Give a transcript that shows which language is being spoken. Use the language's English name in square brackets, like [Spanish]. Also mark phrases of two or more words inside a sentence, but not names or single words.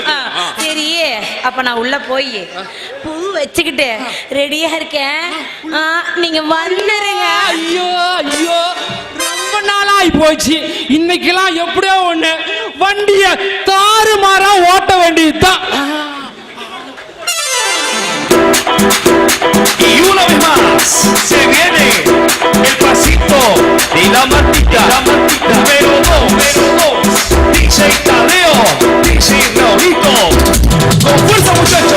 [Tamil] சரி அப்ப நான் உள்ள போய் பூ வச்சுக்கிட்டு ரெடியா இருக்கேன், நீங்க வந்துருங்க. ஐயோ ரொம்ப நாளாகி போச்சு. இன்னைக்கெல்லாம் எப்படியோ ஒண்ணு வண்டிய தாறுமாறா ஓட்ட வேண்டியதுதான். [Spanish] Y una vez más se viene el pasito de la Martita, número 2, DJ Tadeo, DJ Raulito, con fuerza muchachos.